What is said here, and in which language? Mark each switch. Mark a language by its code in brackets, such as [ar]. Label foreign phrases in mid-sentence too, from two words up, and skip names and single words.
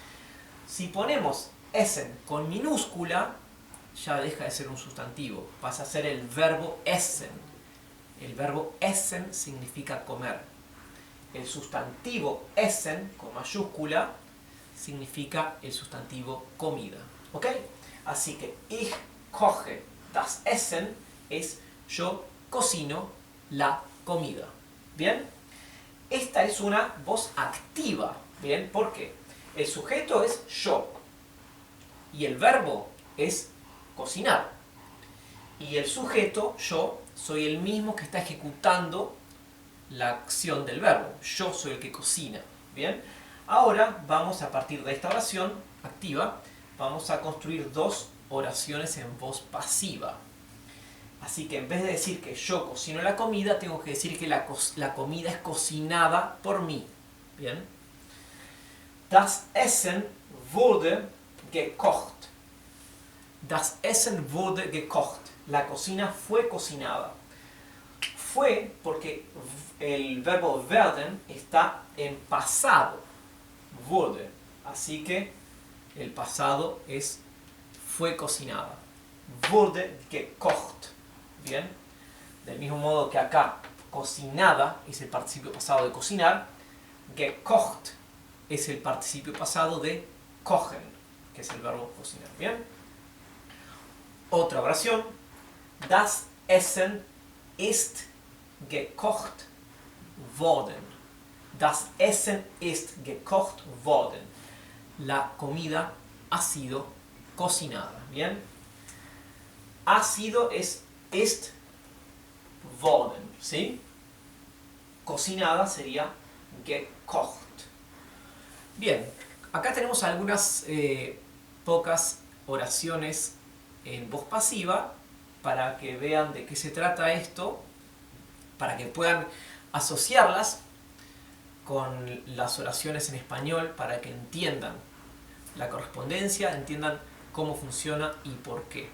[es] Si ponemos essen con minúscula ya deja de ser un sustantivo, pasa a ser el verbo essen. El verbo essen significa comer. El sustantivo essen con mayúscula significa el sustantivo comida. ¿Ok? Así que [de] ich koche das Essen [es] es yo cocino la comida. ¿Bien? Esta es una voz activa. ¿Bien? ¿Por qué? El sujeto es yo y el verbo es cocinar. Y el sujeto, yo, soy el mismo que está ejecutando la acción del verbo. Yo soy el que cocina. ¿Bien? Ahora vamos a partir de esta oración activa, vamos a construir dos oraciones en voz pasiva. Así que en vez de decir que yo cocino la comida, tengo que decir que la comida es cocinada por mí. ¿Bien? [de] Das Essen wurde gekocht. Das Essen wurde gekocht. [es] La cocina fue cocinada. Fue porque el verbo werden está en pasado. Wurde. Así que el pasado es fue cocinada. [de] Wurde gekocht. [es] Bien. Del mismo modo que acá cocinada es el participio pasado de cocinar, gekocht es el participio pasado de kochen, que es el verbo cocinar. Bien. Otra oración. [de] Das Essen ist gekocht worden. Das Essen ist gekocht worden. [es] La comida ha sido cocinada. ¿Bien? Ha sido [de] ist worden. [es] ¿Sí? Cocinada sería gekocht. Bien. Acá tenemos algunas pocas oraciones en voz pasiva para que vean de qué se trata esto, para que puedan asociarlas con las oraciones en español, para que entiendan la correspondencia, entiendan cómo funciona y por qué.